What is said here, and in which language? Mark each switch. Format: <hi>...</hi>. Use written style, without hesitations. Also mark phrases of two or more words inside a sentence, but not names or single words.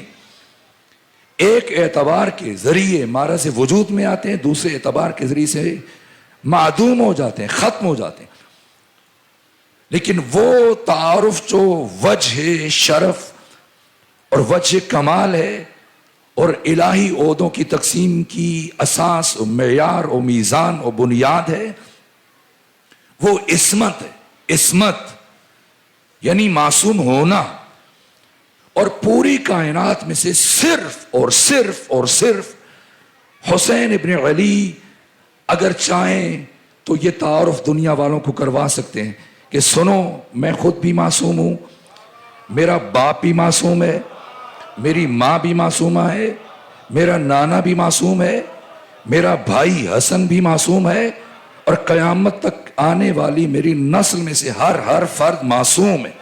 <ur>ایک اعتبار کے ذریعے معرض وجود میں آتے ہیں, دوسرے اعتبار کے ذریعے سے معدوم ہو جاتے ہیں, ختم ہو جاتے ہیں. لیکن وہ تعارف جو وجہ شرف اور وجہ کمال ہے اور الہی عہدوں کی تقسیم کی اساس و معیار و میزان و بنیاد ہے, وہ عصمت ہے. عصمت یعنی معصوم ہونا. اور پوری کائنات میں سے صرف اور صرف اور صرف حسین ابن علی اگر چاہیں تو یہ تعارف دنیا والوں کو کروا سکتے ہیں کہ سنو میں خود بھی معصوم ہوں, میرا باپ بھی معصوم ہے، میری ماں بھی معصومہ ہے، میرا نانا بھی معصوم ہے، میرا بھائی حسن بھی معصوم ہے، اور قیامت تک آنے والی میری نسل میں سے ہر فرد معصوم ہے۔</ur>